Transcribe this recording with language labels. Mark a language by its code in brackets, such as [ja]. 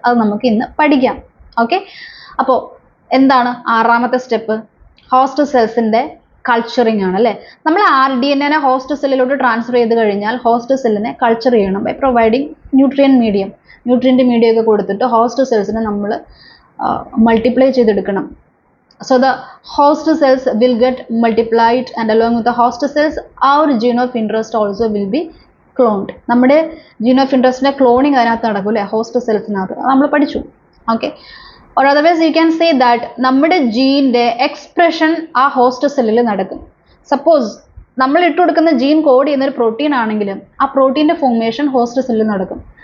[ml] അത് നമുക്ക് ഇന്ന് പഠിക്കാം. ഓക്കെ, അപ്പോൾ എന്താണ് 6ാമത്തെ സ്റ്റെപ്പ്? ഹോസ്റ്റ് സെൽസിന്റെ കൾച്ചറിങ് ആണ് അല്ലേ. നമ്മൾ RDNA ഹോസ്റ്റ് സെല്ലിലോട്ട് ട്രാൻസ്ഫർ ചെയ്ത് കഴിഞ്ഞാൽ ഹോസ്റ്റ് സെല്ലിനെ കൾച്ചർ ചെയ്യണം [en] by providing nutrient medium [ml] ഒക്കെ കൊടുത്തിട്ട് ഹോസ്റ്റ് സെൽസിനെ നമ്മൾ മൾട്ടിപ്ലൈ ചെയ്തെടുക്കണം. [en] So the host cells will get multiplied and along with the host cells our gene of interest also will be cloned. [ml] നമ്മുടെ gene of interestന്റെ cloning അതിനകത്ത് നടക്കും അല്ലേ, host സെൽസിനകത്ത്. നമ്മൾ പഠിച്ചു. Okay, [en] or otherwise you can say that [ml] നമ്മുടെ ജീൻ്റെ expression ആ host സെല്ലിൽ നടക്കും. സപ്പോസ് നമ്മൾ ഇട്ട് കൊടുക്കുന്ന ജീൻ കോഡ് ചെയ്യുന്ന ഒരു പ്രോട്ടീൻ ആണെങ്കിലും ആ പ്രോട്ടീൻ്റെ ഫോർമേഷൻ ഹോസ്റ്റ് സെല്ലിൽ നടക്കും.